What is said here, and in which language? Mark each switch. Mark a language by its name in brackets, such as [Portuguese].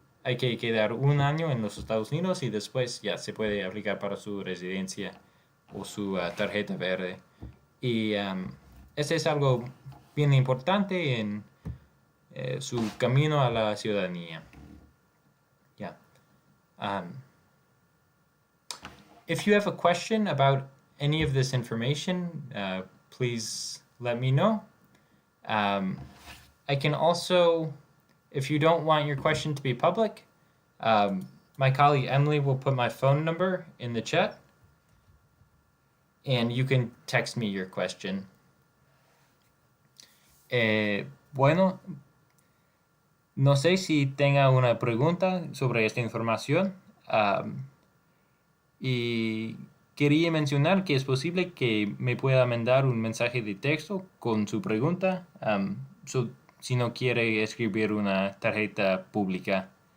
[Spanish] Hay que quedar 1 año en los Estados Unidos y después ya se puede aplicar para su residencia o su tarjeta verde. Y este es algo bien importante su camino a la ciudadanía. [English] Yeah. If you have a question about any of this information, please let me know. I can also, if you don't want your question to be public, my colleague Emily will put my phone number in the chat, and you can text me your question. [Spanish] Bueno, no sé si tenga una pregunta sobre esta información. Y quería mencionar que es posible que me pueda mandar un mensaje de texto con su pregunta, si no quiere escribir una tarjeta pública.